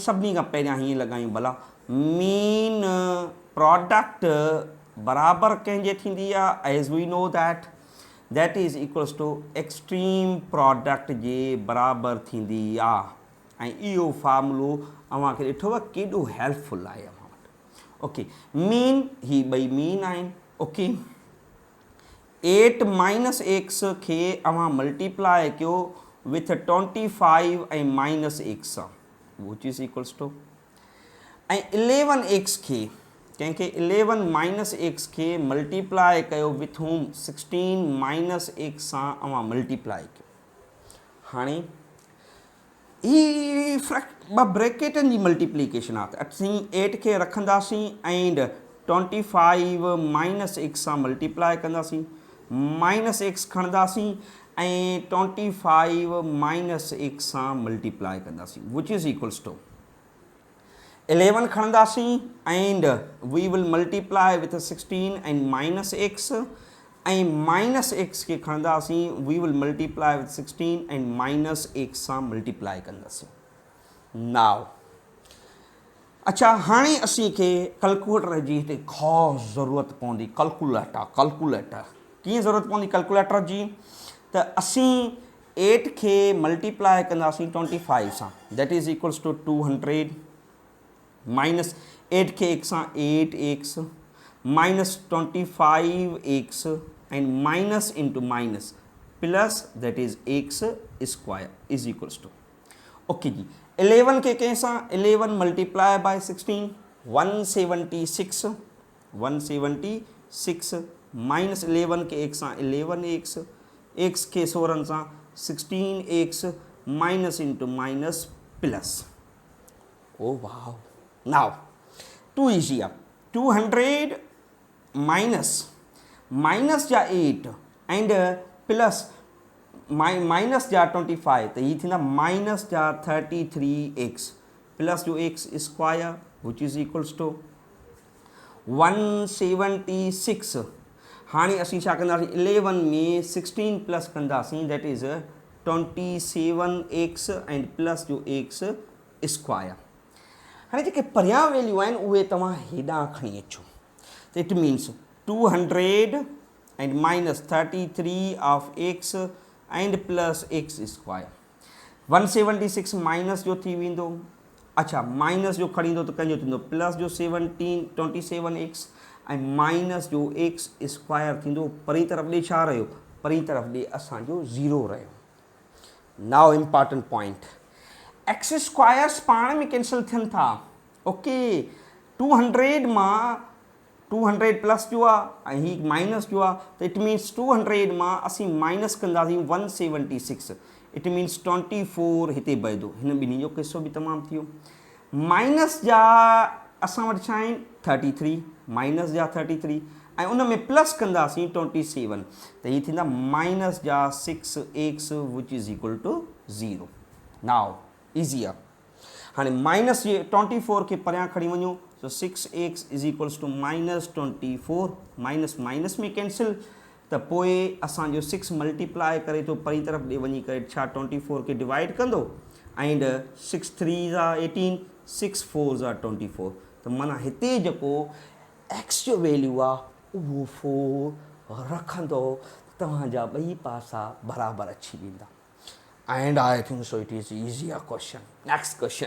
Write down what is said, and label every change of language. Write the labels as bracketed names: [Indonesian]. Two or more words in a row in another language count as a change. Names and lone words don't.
[Sindhi] सभिनी खां पहिरियां हीअं लॻायूं भला, [English] mean product [Sindhi] बराबरि कंहिंजे थींदी आहे? [English] as we know that is equals to extreme product [Sindhi] जे बराबरि थींदी आहे. ऐं इहो फार्मूलो अव्हांखे ॾिठो केॾो हेल्पफुल आहे अव्हां वटि. ओके, मीन, ही ॿई मीन आहिनि. ओके, 8 [English] minus x [Sindhi] खे अवां मल्टीप्लाई कयो विथ 25 ऐं [English] minus x [Sindhi] सां [English] which is equals to [Sindhi] ऐं 11 एक्स खे कंहिंखे 11 [English] minus x [Sindhi] खे मल्टीप्लाई कयो [English] with home 16 minus x [Sindhi] सां अवां मल्टीप्लाई कयो। हाणे ही ॿ ब्रैकेटनि जी मल्टीप्लिकेशन आहे त असीं 8 खे रखंदासीं [English] and 25 minus [Sindhi] एक्स सां मल्टीप्लाई कंदासीं, [English] minus x [Sindhi] खणंदासीं ऐं [English] 25 minus x [Sindhi] सां मल्टीप्लाई कंदासीं [English] which is equals to 11 [Sindhi] खणंदासीं [English] and we will multiply with 16 and minus x [Sindhi] ऐं [English] minus x [Sindhi] खे खणंदासीं [English] we will multiply with 16 and minus x [Sindhi] सां मल्टीप्लाई कंदासीं। नाउ अच्छा हाणे असीं खे कैलकुलेटर जी हिते ख़ासि ज़रूरत पवंदी। कैलकुलेटर कीअं ज़रूरत पवंदी कैलकुलेटर जी? त असीं 8 खे मल्टीप्लाई कंदासीं 25 सां [English] that is equals to 200 minus 8 [Sindhi] खे एक्स सां [English] 8 x minus 25 x and minus into minus plus that is x square is equals to okay [Sindhi] जी 11 के कंहिं सां [English] 11 multiply by 16 [Sindhi] 176 माइनस 11 के एक्स सां 11 एक्स एक्स के 16 सां 16 [English] x minus into minus plus [Sindhi] ओ वाह [English] now too easy [Sindhi] आहे 200 माइनस जा 8 [English] and plus [Sindhi] माइनस जा 25 त ही थींदा माइनस जा [English] 33 x plus [Sindhi] जो [English] x square which is equals to 176. [Sindhi] हाणे असीं छा कंदासीं 11 में 16 प्लस कंदासीं [English] that is 27 x and plus [Sindhi] जो [English] x square. [Sindhi] हाणे जेके परियां वैल्यू आहिनि उहे तव्हां हेॾां खणी अचो त [English] it means 200 and minus 33 of x and plus x square 176 minus [Sindhi] जो थी वेंदो। अच्छा माइनस जो खणींदो त कंहिंजो थींदो प्लस जो 27 एक्स ऐं माइनस जो [English] x square [Sindhi] थींदो। परी तरफ़ ॾे छा रहियो? परी तरफ़ ॾे असांजो ज़ीरो रहियो। [English] now important point x squares [Sindhi] पाण में कैंसिल थियनि था। ओके 200 मां 200 प्लस जो आहे ऐं ही माइनस जो आहे त [English] it means 200 [Sindhi] मां असीं माइनस कंदासीं 176 [English] it means 24 [Sindhi] हिते बहदो। हिन ॿिन्ही जो किसो बि तमामु थी वियो। माइनस जा असां वटि छा आहिनि 33 माइनस जा 33 ऐं उन में प्लस कंदासीं 27 त ही थींदा माइनस जा [English] 6 x which is equal to 0. now easy [Sindhi] आहे। हाणे माइनस जे 24 खे परियां खणी वञो [English] so 6x is equals to minus 24 minus minus [Sindhi] में कैंसिल त पोइ असांजो 6 मल्टीप्लाई करे थो परी तरफ़ ॾे वञी करे छा 24 खे डिवाइड कंदो एंड 6 3 जा 18 6 4 जा 24 त माना हिते जेको एक्स जो वैल्यू आहे उहो 4 रखंदो तव्हांजा ॿई पासा बराबरि अची वेंदा [English] and I think so it is easy question. next question